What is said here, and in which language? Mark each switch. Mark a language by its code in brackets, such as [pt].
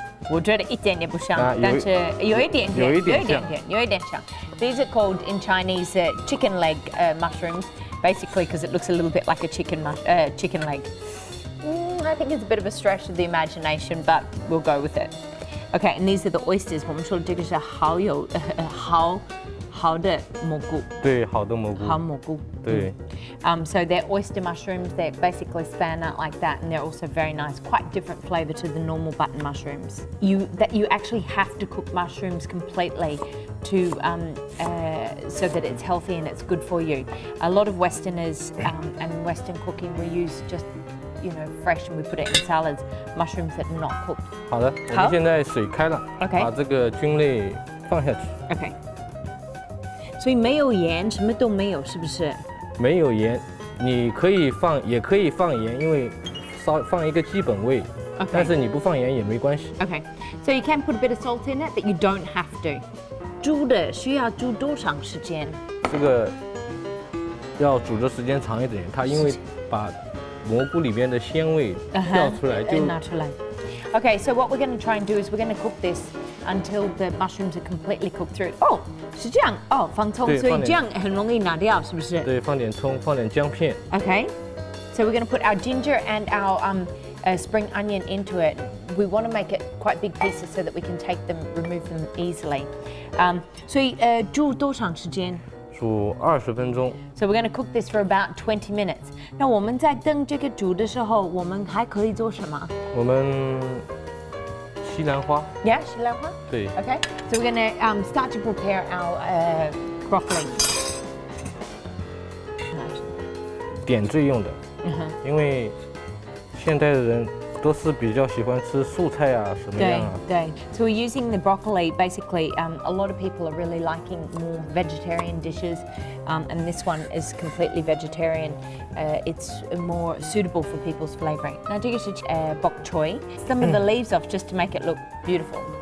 [zh] 我觉得一点也不像，但是有一点像。 [en] These are called in Chinese chicken leg mushrooms, basically because it looks a little bit like a chicken leg. I think it's a bit of a stretch of the imagination, but we'll go with it. Okay, and these are the oysters. [zh] 我们说的这个是好的蘑菇。对，好的蘑菇。好蘑菇。对。 [en] So they're oyster mushrooms. They basically span out like that, and they're also very nice. Quite different flavour to the normal button mushrooms. You actually have to cook mushrooms completely to so that it's healthy and it's good for you. A lot of Westerners and Western cooking, we use just fresh, and we put it in salads. Mushrooms that are not cooked. [zh] 好的，我们现在水开了， [en] Okay. [zh] 把这个菌类放下去。 [en] Okay. [zh] 所以没有盐，什么都没有，是不是？没有盐，你可以放，也可以放盐，因为放一个基本味。 [en] Okay. [zh] 但是你不放盐也没关系。 [en] Okay. So you can put a bit of salt in it, but you don't have to. [zh] 煮的需要煮多长时间？这个要煮的时间长一点，它因为把蘑菇里面的鲜味调出来就拿出来。 [en] Okay, so what we're going to try and do is we're going to cook this until the mushrooms are completely cooked through. [zh] Oh, 是这样哦，放葱，所以这样很容易拿掉，是不是？对，放点葱，放点姜片。 [en] Okay, so we're going to put our ginger and our spring onion into it. We want to make it quite big pieces so that we can remove them easily. [zh] 所以煮多长时间？煮20分钟。 [en] So we're going to cook this for about 20 minutes. [zh] 那我们在等这个煮的时候，我们还可以做什么？我们西兰花。 Yeah, 西兰花。对。 [en] Okay, so we're going to start to prepare our broccoli. [zh] 点缀用的。因为现代的人都是比较喜欢吃素菜啊，什么样啊？ [en] 对。So we're using the broccoli. Basically, a lot of people are really liking more vegetarian dishes, and this one is completely vegetarian. It's more suitable for people's flavouring. [zh] 那这个是bok choy. [en] Some of the leaves off just to make it look beautiful.